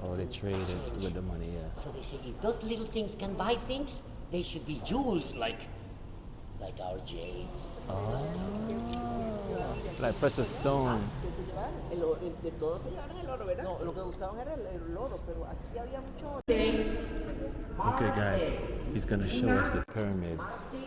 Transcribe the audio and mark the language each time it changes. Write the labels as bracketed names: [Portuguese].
[English] Oh, they traded with the money, yeah. So they say if those little things can buy things, they should be jewels like our jades. Oh. Like precious stone. [Spanish] De todos se llevaron el oro, ¿verdad? No, lo que buscaban era el oro, pero aquí había mucho oro. [English] Okay, guys, he's gonna show us the pyramids.